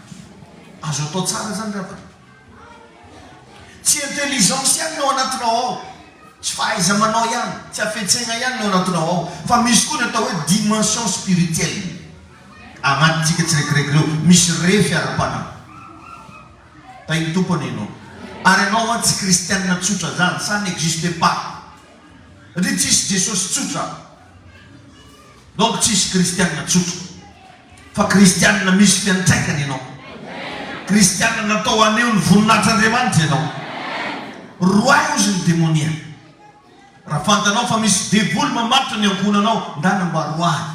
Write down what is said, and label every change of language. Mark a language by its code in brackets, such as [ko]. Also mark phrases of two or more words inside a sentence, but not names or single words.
[mg] Azo atao tsara zany raha. Tsy intelligence ihany no anatinao ao. Tsy fahaiza manao ihany, tsy afetsegna ihany no anatinao ao, fa misy koa ny atao hoe [fr] dimension spirituelle. [mg] Agnatintsika tsiraikaraiky reo misy refy ara-panahy. Iny tompony ianao. Ary ianao tsy kristianina tsotra zany, [fr] ça n'existe pas. [mg] Satria tsisy Jesosy tsotra. Donc tsisy kristianina tsotra. Fa kristianina misy fiantraikany ianao. Kristianina natao aneo ny voninahitr'Andriamanitra ianao. Roa izy ny démonia. Raha fantanao fa misy devoly mamatotra ny ankonanao, ndana mba roahy.